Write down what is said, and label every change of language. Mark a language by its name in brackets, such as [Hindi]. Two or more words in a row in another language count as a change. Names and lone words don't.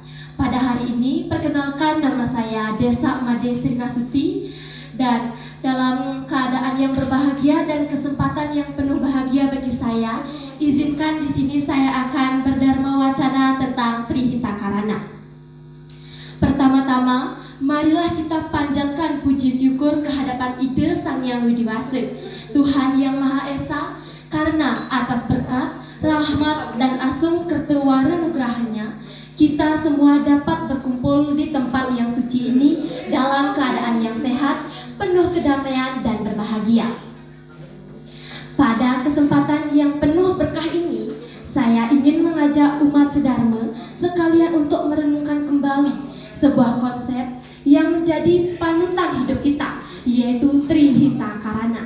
[Indonesian] Pada hari ini perkenalkan, nama saya Desa Made Sri Nasuti, dan dalam keadaan yang berbahagia dan kesempatan yang penuh bahagia bagi saya, izinkan di sini saya akan berdharma wacana tentang Trihita Karana. Pertama-tama, marilah kita panjatkan puji syukur kehadapan Ide Sang Yang Widiwasa, Tuhan Yang Maha Esa, karena atas berkat, rahmat, dan asung kertewara nugrahanya, kita semua dapat berkumpul di tempat yang suci ini dalam keadaan yang sehat, penuh kedamaian, dan berbahagia. Pada kesempatan yang penuh berkah ini, saya ingin mengajak umat sedharma sekalian untuk merenungkan kembali sebuah konsep yang menjadi panutan hidup kita, yaitu Trihita Karana.